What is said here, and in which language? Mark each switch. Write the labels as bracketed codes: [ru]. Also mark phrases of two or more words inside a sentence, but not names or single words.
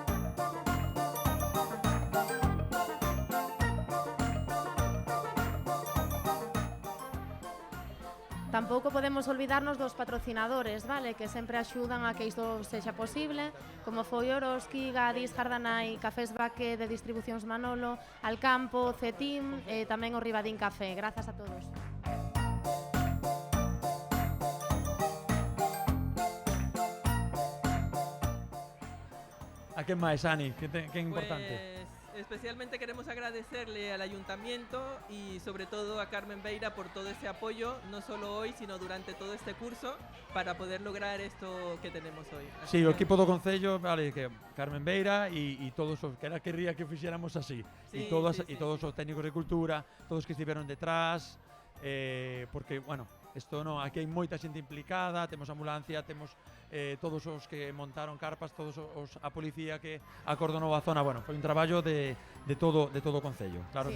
[gl] Tampouco podemos olvidarnos dos patrocinadores, vale, que sempre axudan a que isto sexa posible, como foi Oroski, Gadis, Jardanai, Cafés Baque de Distribucións Manolo, Alcampo, Cetim e tamén o Ribadín Café. Grazas a todos. A quen máis, Ani? Que é importante? [es] Especialmente queremos agradecerle al Ayuntamiento y sobre todo a Carmen Beira por todo ese apoyo, no solo hoy, sino durante todo este curso, para poder lograr esto que tenemos hoy. [gl] Sí, o equipo do Concello, vale, que Carmen Beira e todos os que era querría que fixéramos así. Sí, e todos os técnicos de cultura, todos que estiveron detrás, porque, bueno, isto non, aquí hai moita xente implicada, temos ambulancia, temos todos os que montaron carpas, todos a policía que acordonou a zona, bueno, foi un traballo de todo o Concello, claro